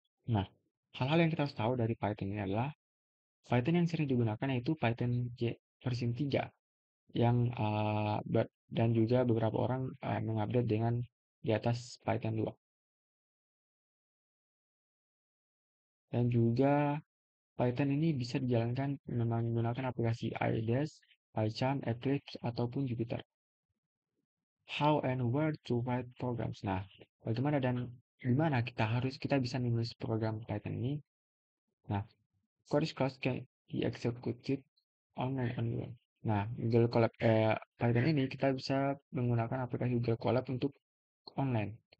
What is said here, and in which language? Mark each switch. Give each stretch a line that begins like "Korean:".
Indonesian: Nah, hal-hal yang kita harus tahu dari Python ini adalah Python yang sering digunakan yaitu Python versi 3 yang dan juga beberapa orang mengupdate dengan di atas Python 2. Dan juga Python ini bisa dijalankan menggunakan aplikasi iDes, PyCharm, Eclipse, ataupun Jupyter.
English: How and where to write programs.
Indonesian: Nah, bagaimana dan gimana kita bisa menulis program Python ini?
English: Nah, code can be executed online anywhere.
Indonesian: Nah, Python ini kita bisa menggunakan aplikasi Google Colab untuk online.